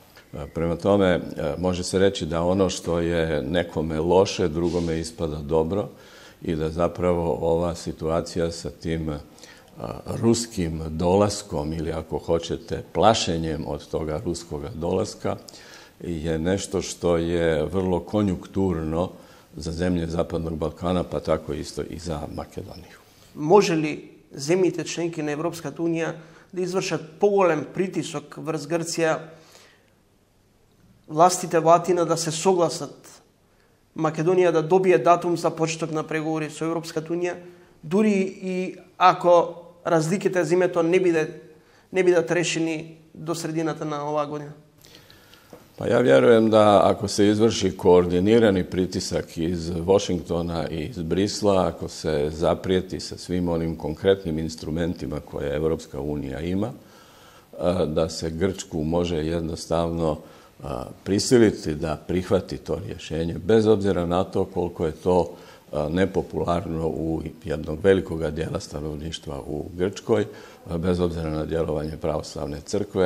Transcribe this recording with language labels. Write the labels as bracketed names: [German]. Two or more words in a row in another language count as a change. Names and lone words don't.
[Croatian] Prema tome, može se reći da ono što je nekome loše, drugome ispada dobro i da zapravo ova situacija sa tim ruskim dolaskom ili ako hoćete plašenjem od toga ruskoga dolaska je nešto što je vrlo konjunkturno za zemlje Zapadnog Balkana, pa tako isto i za Makedoniju. [Macedonian] Може ли земјите членки на Европската Унија да извршат поголем притисок врз Грција, властите во Атина да се согласат Македонија да добие датум за почеток на преговори со Европската Унија, дури и ако разликите за името не бидат решени до средината на оваа година? [Croatian] Pa ja vjerujem da ako se izvrši koordinirani pritisak iz Washingtona i iz Brisla, ako se zaprijeti sa svim onim konkretnim instrumentima koje Europska unija ima, da se Grčku može jednostavno prisiliti da prihvati to rješenje, bez obzira na to koliko je to nepopularno u jednog velikog dijela stanovništva u Grčkoj, bez obzira na djelovanje pravoslavne crkve.